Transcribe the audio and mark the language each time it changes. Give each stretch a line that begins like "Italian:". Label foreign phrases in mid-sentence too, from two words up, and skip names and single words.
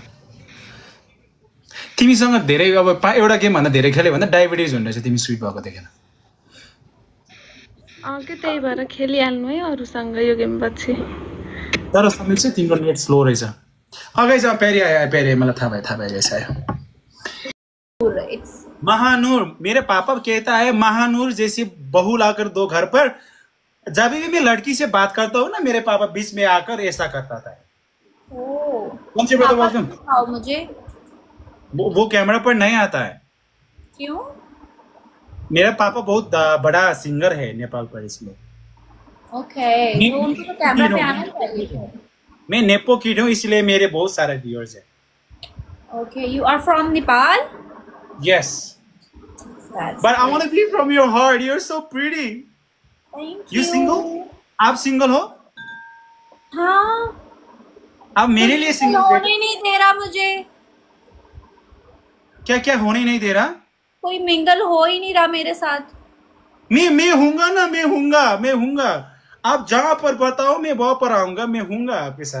Nepali: तिमीसँग धेरै अब एउटा गेम भन्दा धेरै खेल्यो भन्दा डायबिटिज हुने रहेछ तिमी स्विट भएको देखेन। के त्यही भएर खेलिहाल्नु है अरूसँग यो गेम पछि। तर समीर चाहिँ तिम्रो नेट स्लो रहेछ। गाइस अब प्यारी आयो, प्यारी मलाई थाहा भयो गाइस आयो।
Hindi: महानूर, मेरे पापा कहता है महानूर जैसी बहू लाकर दो घर पर। जब भी मैं लड़की से बात करता हूँ ना, मेरे पापा बीच में आकर ऐसा करता था। कौन सी बात बोलते हो मुझे? वो कैमरा पर नहीं आता है। क्यों? मेरा पापा बहुत बड़ा सिंगर है नेपाल पर, इसलिए। ओके, तो उनको तो कैमरा पे आना चाहिए। मैं
English: nepo kid
Hindi: हूँ, इसलिए मेरे बहुत सारे व्यूअर्स हैं।
English: ओके, you are from Nepal? Yes. But I want to be from your heart. You're so pretty. Thank you. single?
Hindi: आप सिंगल हो? हाँ। आप मेरे लिए सिंगल होने नहीं दे रहा मुझे। क्या होने नहीं दे रहा? कोई मिंगल हो ही नहीं रहा मेरे साथ। मैं हूँगा ना, मैं हूँगा। आप जहाँ पर बताओ मैं वहाँ पर आऊंगा, मैं हूँगा आपके साथ।